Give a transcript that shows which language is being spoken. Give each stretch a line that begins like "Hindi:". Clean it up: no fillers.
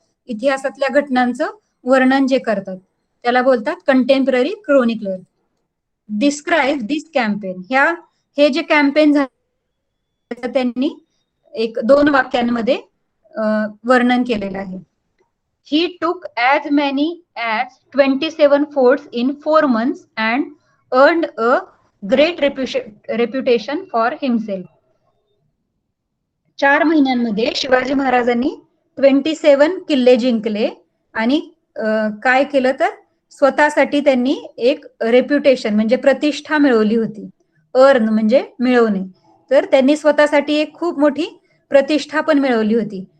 Marathi: इतिहासातल्या घटनांचं वर्णन जे करतात त्याला बोलतात
English: Contemporary chronicler. Describe this campaign.
Marathi: हे जे कॅम्पेन झालं त्यांनी 1-2 वाक्यांमध्ये वर्णन केलेलं आहे.
English: He took as many as 27 forts in 4 months and earned a great reputation for himself.
Marathi: 4 महिन्यांमध्ये शिवाजी महाराजांनी 27 किल्ले जिंकले आणि काय केलं तर स्वतःसाठी त्यांनी एक रेप्युटेशन म्हणजे प्रतिष्ठा मिळवली होती. अर्न म्हणजे मिळवणे. तर त्यांनी स्वतःसाठी एक खूप मोठी प्रतिष्ठा पण मिळवली होती.